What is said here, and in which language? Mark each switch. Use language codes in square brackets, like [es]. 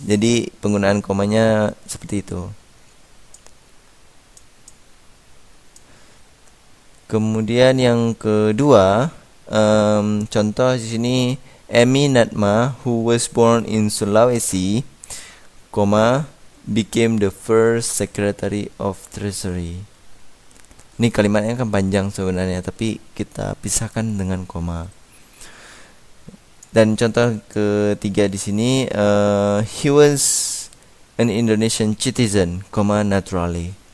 [id] Jadi penggunaan komanya seperti itu. Kemudian yang kedua, contoh di sini [en] Emi Natma, who was born in Sulawesi, became the first Secretary of Treasury. [id] Ini kalimatnya kan panjang sebenarnya, tapi kita pisahkan dengan koma. Dan contoh ketiga di sini, [en] he was an Indonesian citizen, naturally.